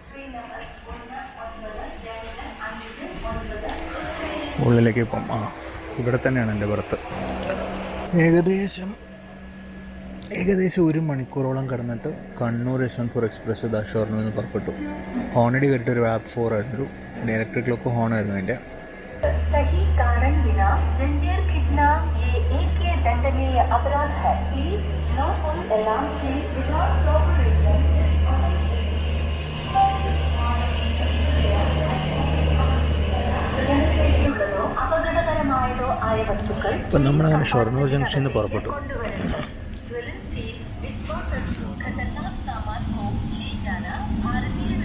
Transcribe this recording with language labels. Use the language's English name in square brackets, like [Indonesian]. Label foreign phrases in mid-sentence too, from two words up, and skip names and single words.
[Malayalam] ഉള്ളിലേക്ക് പോകാം. ഇവിടെ തന്നെയാണ് എൻ്റെ ബർത്ത്. ഏകദേശം 1 മണിക്കൂറോളം കിടന്നിട്ട് കണ്ണൂർ യശ്വന്ത്പൂർ എക്സ്പ്രസ് ഷൊർണൂരിൽ നിന്ന് പുറപ്പെട്ടു. ഹോണടി കേട്ട് ഒരു വാപ്പ്4 ആയിരുന്നു. ഇലക്ട്രിക് ക്ലോക്ക് ഹോൺ ആയിരുന്നു അതിൻ്റെ. [Hindi] सही कारण बिना जंजीर खींचना ये एक दंडनीय अपराध है. [English] please no full alarm ke without proper reason. [Malayalam] അപകടകരമായതോ ആയ വസ്തുക്കൾ ഇപ്പം നമ്മളങ്ങനെ ഷൊർണൂർ ജംഗ്ഷനിൽ നിന്ന് പുറപ്പെട്ടു. [Hindi] ज्वलनशील विस्फोटक खतरनाक सामान को ले जाना भारतीय